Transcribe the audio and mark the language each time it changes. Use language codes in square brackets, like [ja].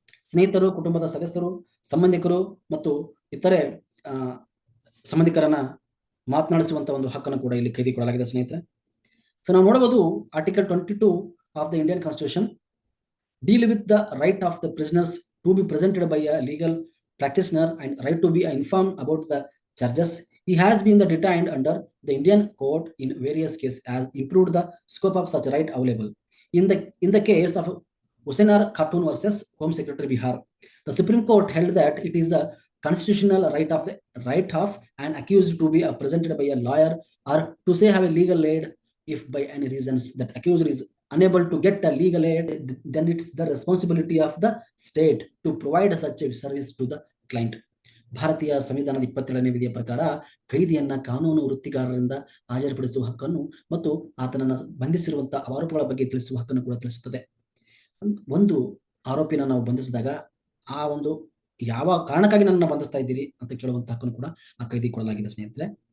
[kn] ಸ್ನೇಹಿತರು, ಕುಟುಂಬದ ಸದಸ್ಯರು, ಸಂಬಂಧಿಕರು ಮತ್ತು ಇತರೆ ಸಂಬಂಧಿಕರನ್ನ ಮಾತನಾಡಿಸುವಂತ ಒಂದು ಹಕ್ಕನ್ನು ಕೂಡ ಇಲ್ಲಿ ಕೈದಿ ಕೊಡಲಾಗಿದೆ ಸ್ನೇಹಿತರೆ. [en] so [kn] ನಾವು ನೋಡಬಹುದು [en] Article 22 of the Indian constitution deal with the right of the prisoners to be presented by a legal practitioner and right to be informed about the charges he has been detained under. The Indian court in various cases has improved the scope of such right available. In the case of Hussenar Khatun versus Home Secretary Bihar, the Supreme Court held that it is a constitutional right of an accused to be presented by a lawyer or to say have a legal aid. If by any reasons that accused is unable to get a legal aid, then it's the responsibility of the state to provide such a service to the client. [kn] ಭಾರತೀಯ ಸಂವಿಧಾನದ 27ನೇ ವಿಧಿಯ ಪ್ರಕಾರ ಕೈದಿಯನ್ನ ಕಾನೂನು ವೃತ್ತಿಗಾರರಿಂದ ಹಾಜರುಪಡಿಸುವ ಹಕ್ಕನ್ನು ಮತ್ತು ಆತನನ್ನ ಬಂಧಿಸಿರುವಂತಹ ಆರೋಪಗಳ ಬಗ್ಗೆ ತಿಳಿಸುವ ಹಕ್ಕನ್ನು ಕೂಡ ತಿಳಿಸುತ್ತದೆ. ಒಂದು ಆರೋಪಿನ ನಾವು ಬಂಧಿಸಿದಾಗ ಆ ಒಂದು ಯಾವ ಕಾರಣಕ್ಕಾಗಿ ನನ್ನ ಬಂಧಿಸ್ತಾ ಇದ್ದೀರಿ ಅಂತ ಕೇಳುವಂತ ಹಕ್ಕನ್ನು ಕೂಡ ಆ ಕೈದಿ ಕೊಡಲಾಗಿದೆ ಸ್ನೇಹಿತರೆ.